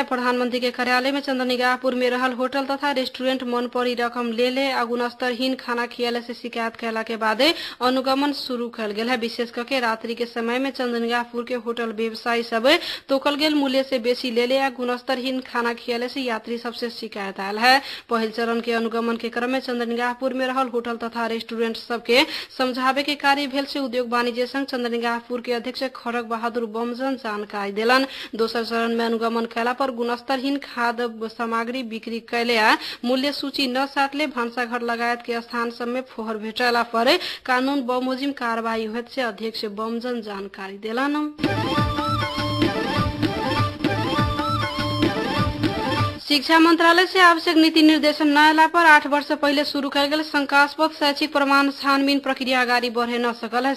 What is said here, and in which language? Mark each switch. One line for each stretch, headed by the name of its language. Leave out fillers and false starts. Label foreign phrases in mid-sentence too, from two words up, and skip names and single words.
Maithili: प्रधानमंत्री के कार्यालय में चंद्रनिगाहपुर में रहल होटल तथा रेस्टोरेंट मन पड़ी रकम ले आ गुणस्तरहीन खाना खियाले से शिकायत कैला के बादे अनुगमन शुरू कल गेल है। विशेष करके रात्रि के समय में चंद्रनिगाहपुर के होटल व्यवसायी सब तोकल गेल मूल्य से बेसी ले आ गुणस्तरहीन खाना खियाले से यात्री सबसे शिकायत आयल है। पहल चरण के अनुगमन के क्रम में चंद्रनिगाहपुर में रहल होटल तथा रेस्टोरेंट सबके समझावे के कार्य भेल से उद्योग वाणिज्य संघ चंद्रनिगाहपुर के अध्यक्ष खड़ग बहादुर बमजन जानकारी देलन। दोसर चरण में अनुगमन कैला पर गुणस्तरहीन खाद्य सामग्री बिक्री कैले आ मूल्य सूची न साटले भान्साघर लगायत के स्थान सब में फोहर भेटला पर कानून बमोजिम कार्रवाई होत से अध्यक्ष बमजन जानकारी देलन। शिक्षा मंत्रालय से आवश्यक नीति निर्देशन न अला पर 8 वर्ष पहले शुरू कयल गेल शंकास्पद शैक्षिक प्रमाण छानबीन प्रक्रिया अगाडि बढ़े न सकल है।